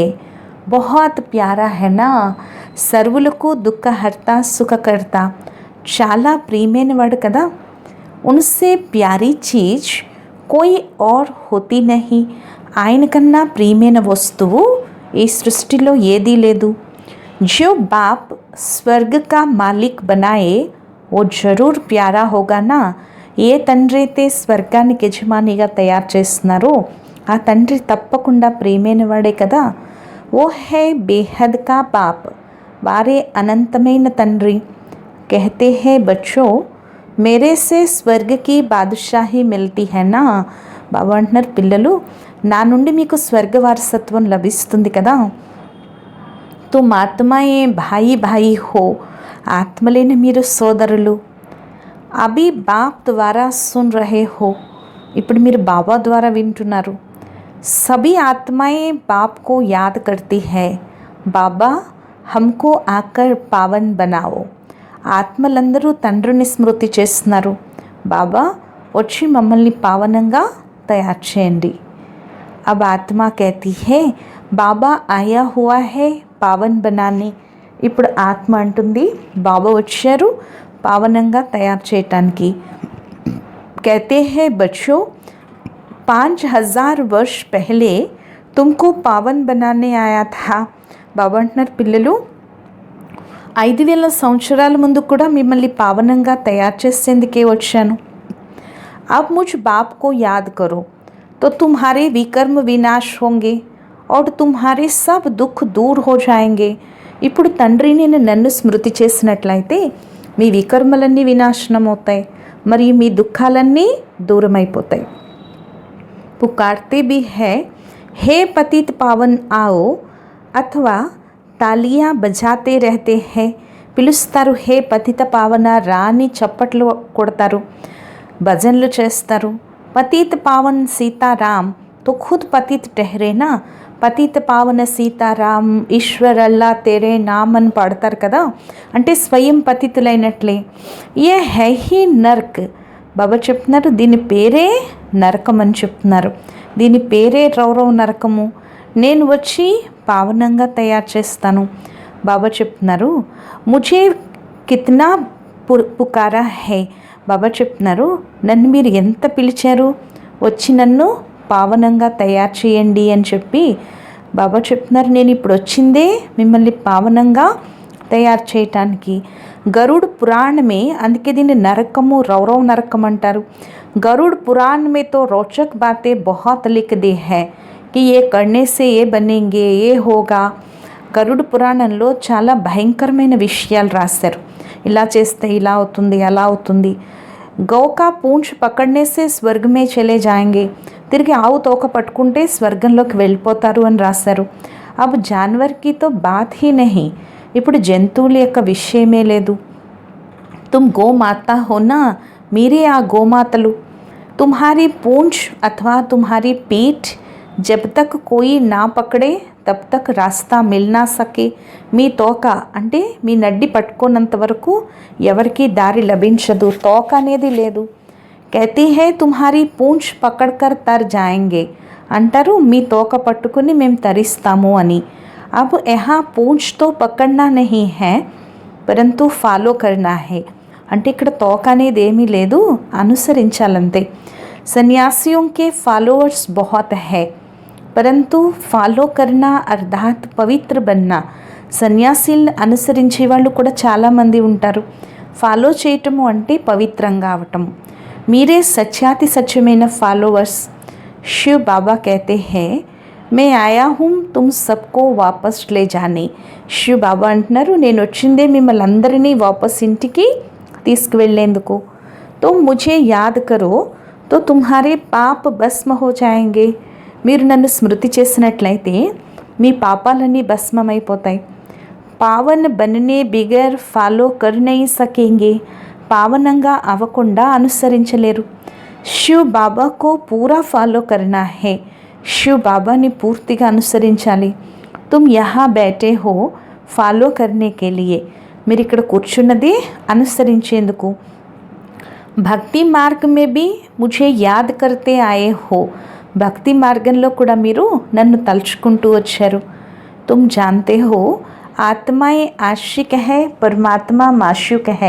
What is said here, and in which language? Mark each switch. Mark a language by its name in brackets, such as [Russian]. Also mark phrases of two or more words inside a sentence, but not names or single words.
[Hindi] बहुत प्यारा है ना. [Telugu] సర్వులకు [Hindi] दुःख हर्ता सुख कर्ता, [Telugu] చాలా ప్రియమైనవాడు కదా. [Hindi] उनसे प्यारी चीज़ कोई और होती नहीं. [Telugu] ఆయన కన్నా ప్రియమైన వస్తువు ఈ సృష్టిలో ఏదీ లేదు. [Hindi] जो बाप स्वर्ग का मालिक बनाए वो जरूर प्यारा होगा ना. [Telugu] ఏ తండ్రి అయితే స్వర్గానికి యజమానిగా తయారు చేస్తున్నారో ఆ తండ్రి తప్పకుండా ప్రియమైనవాడే కదా. [Hindi] वो है बेहद का बाप. [Telugu] వారే అనంతమైన తండ్రి. [Hindi] कहते हैं बच्चों मेरे से स्वर्ग की बादशाही मिलती है ना. [Telugu] బాబా అంటున్నారు, పిల్లలు నా నుండి మీకు స్వర్గ వారసత్వం లభిస్తుంది కదా. [Hindi] तुम आत्माएं भाई भाई हो. [Telugu] ఆత్మలేని మీరు సోదరులు. [Hindi] अभी बाप द्वारा सुन रहे हो. [Telugu] ఇప్పుడు మీరు బాబా ద్వారా వింటున్నారు. [Hindi] सभी आत्माएं बाप को याद करती है. बाबा हमको आकर पावन बनाओ. [Telugu] ఆత్మలందరూ తండ్రిని స్మృతి చేస్తున్నారు. బాబా వచ్చి మమ్మల్ని పావనంగా తయారు చేయండి. [Hindi] अब आत्मा कहती है बाबा आया हुआ है पावन बनाने. [Telugu] ఇప్పుడు ఆత్మ అంటుంది బాబా వచ్చారు పావనంగా తయారు చేయటానికి. [Hindi] कहते हैं बच्चों 5000 वर्ष पहले तुमको पावन बनाने आया था. [Telugu] బాబా అంటున్నారు పిల్లలు 5000 సంవత్సరాల ముందు కూడా మిమ్మల్ని పావనంగా తయారు చేసేందుకే వచ్చాను. [Hindi] अब मुझ बाप को याद करो तो तुम्हारे विकर्म विनाश होंगे और तुम्हारे सब दुख दूर हो जाएंगे. [Telugu] ఇప్పుడు తండ్రిని నన్ను స్మృతి చేసినట్లయితే మీ వికర్మలన్నీ వినాశనం అవుతాయి మరియు మీ దుఃఖాలన్నీ దూరమైపోతాయి. [Hindi] పుకార్తే भी है हे पतित पावन आओ अथवा तालियाँ बजाते रहते हैं. [Telugu] పిలుస్తారు [Hindi] हे पतित पावन [Telugu] రాని చప్పట్లు కొడతారు, భజనలు చేస్తారు. [Hindi] पतित पावन सीताराम तो ख़ुद पतित ठहरे ना. पतित पावन सीताराम ईश्वर अल्ला तेरे नाम [Telugu] అని పాడతారు కదా, అంటే స్వయం పతితులైనట్లే. [Hindi] ये है ही नर्क. [Telugu] బాబా చెప్తున్నారు దీని పేరే నరకం అని చెప్తున్నారు, దీని పేరే రౌరవ నరకము. నేను వచ్చి పావనంగా తయారు చేస్తాను. [Hindi] బాబా చెప్తున్నారు मुझे कितना पुकारा है. [Telugu] బాబా చెప్తున్నారు నన్ను మీరు ఎంత పిలిచారు, వచ్చి నన్ను పావనంగా తయారు చేయండి అని చెప్పి బాబా చెప్తున్నారు. నేను ఇప్పుడు వచ్చిందే మిమ్మల్ని పావనంగా తయారు చేయటానికి. గరుడ్ పురాణమే, అందుకే దీన్ని నరకము రౌరవ నరకం అంటారు. [Hindi] गरुड़ पुराण में तो रोचक बातें बहुत लिख दी हैं कि ये करने से ये बनेंगे ये होगा. [Telugu] గరుడ్ పురాణంలో చాలా భయంకరమైన విషయాలు రాశారు. ఇలా చేస్తే ఇలా అవుతుంది అలా అవుతుంది. [Hindi] गऊ का पूँछ पकड़ने से स्वर्ग में चले जाएंगे. [Telugu] తిరిగి ఆవు తోక పట్టుకుంటే స్వర్గంలోకి వెళ్ళిపోతారు అని రాశారు. [Hindi] अब जानवर की तो बात ही नहीं. [Telugu] ఇప్పుడు జంతువుల యొక్క విషయమే లేదు. [Hindi] तुम गोमाता हो ना, [Telugu] మీరే ఆ గోమాతలు. [Hindi] तुम्हारी पूंछ अथवा तुम्हारी पीठ जब तक कोई ना पकड़े तब तक रास्ता मिल ना सके. [Telugu] మీ తోక అంటే మీ నడ్డి పట్టుకున్నంత వరకు ఎవరికి దారి లభించదు, తోక అనేది లేదు. [Hindi] कहती है तुम्हारी पूंछ पकड़कर तर जाएंगे [Telugu] అంటారు మీ తోక పట్టుకుని మేము తరిస్తాము అని. [Hindi] अब यहाँ पूंछ तो पकड़ना नहीं है परंतु ఫాలో करना है. [Telugu] అంటే ఇక్కడ తోక అనేది ఏమీ లేదు, అనుసరించాలంతే. [Hindi] సన్యాసిयों के फॉलोअर्स बहुत है परंतु ఫాలో करना अर्थात पवित्र बनना. [Telugu] సన్యాసిల్ని అనుసరించే వాళ్ళు కూడా చాలామంది ఉంటారు. ఫాలో చేయటము అంటే పవిత్రంగా అవటం. మీరే సత్యాతి సత్యమైన ఫాలోవర్స్. [Hindi] శివ్ బాబా कहते हैं मैं आया हूँ तुम सबको वापस ले जाने. [Telugu] శివ్ బాబా అంటున్నారు నేను వచ్చిందే మిమ్మల్ని అందరినీ వాపస్ ఇంటికి తీసుకువెళ్ళేందుకు. [Hindi] तो मुझे याद करो तो तुम्हारे पाप भस्म हो जाएंगे. [Telugu] మీరు నన్ను స్మృతి చేసినట్లయితే మీ పాపాలన్నీ భస్మమైపోతాయి. [Hindi] पावन बनने बिगर फॉलो कर नहीं सकेंगे. [Telugu] పావనంగా అవ్వకుండా అనుసరించలేరు. [Hindi] शिव बाबा को पूरा फॉलो करना है. [Telugu] శివ్ బాబాని పూర్తిగా అనుసరించాలి. [Hindi] तुम यहाँ बैठे हो फॉलो करने के लिए. [Telugu] మీరు ఇక్కడ కూర్చున్నది అనుసరించేందుకు. [Hindi] भक्ति मार्ग में भी मुझे याद करते आए हो. [Telugu] భక్తి మార్గంలో కూడా మీరు నన్ను తలుచుకుంటూ వచ్చారు. [Hindi] तुम जानते हो आत्माएं आशिक हैं परमात्मा माशूक है.